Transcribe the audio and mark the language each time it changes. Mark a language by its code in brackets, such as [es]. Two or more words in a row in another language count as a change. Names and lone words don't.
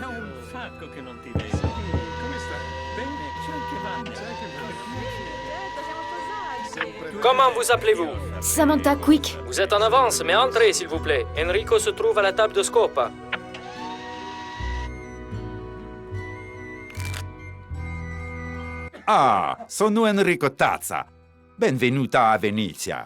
[it] È un sacco che non ti vedo. Come stai? Bene, c'è anche Vanya. C'è anche Certo, siamo sposati. Sempre [fr] Comment vous appelez-vous? Samantha, quick. Vous êtes en avance, mais entrez, s'il vous plaît. Enrico se trouve à la table de Scopa. [it] Ah, sono Enrico Tazza. Benvenuta a Venezia.